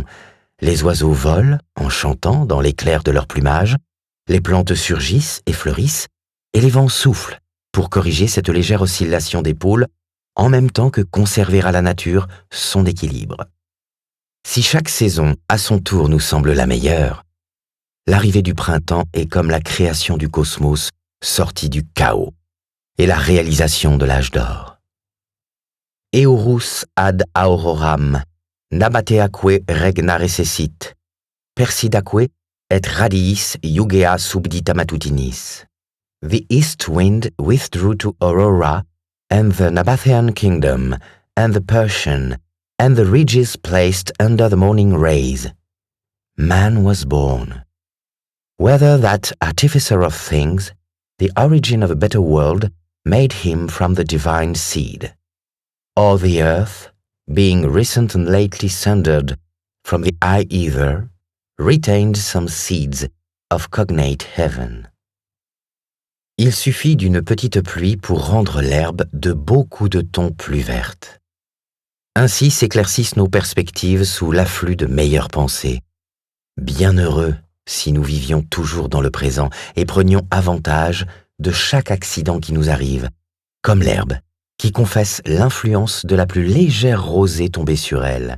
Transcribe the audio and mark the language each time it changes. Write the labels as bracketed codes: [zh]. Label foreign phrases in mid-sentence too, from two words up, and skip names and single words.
[fr] Les oiseaux volent en chantant dans l'éclair de leur plumage, les plantes surgissent et fleurissent, et les vents soufflent pour corriger cette légère oscillation des pôles, en même temps que conserver à la nature son équilibre. Si chaque saison, à son tour, nous semble la meilleure, l'arrivée du printemps est comme la création du cosmos sorti du chaos et la réalisation de l'âge d'or. [la] Eurus ad auroram, nabateaque regna recessit, persidaque et radiis jugea subdita matutinis. [en] The east wind withdrew to Aurora, and the Nabatean kingdom, and the Persian, and the ridges placed under the morning rays. Man was born. Whether that artificer of things, the origin of a better world, made him from the divine seed, or the earth, being recent and lately sundered from the eye either, retained some seeds of cognate heaven. [fr] Il suffit d'une petite pluie pour rendre l'herbe de beaucoup de tons plus verte. Ainsi s'éclaircissent nos perspectives sous l'afflux de meilleures pensées. Bienheureux si nous vivions toujours dans le présent et prenions avantage de chaque accident qui nous arrive, comme l'herbe, qui confesse l'influence de la plus légère rosée tombée sur elle.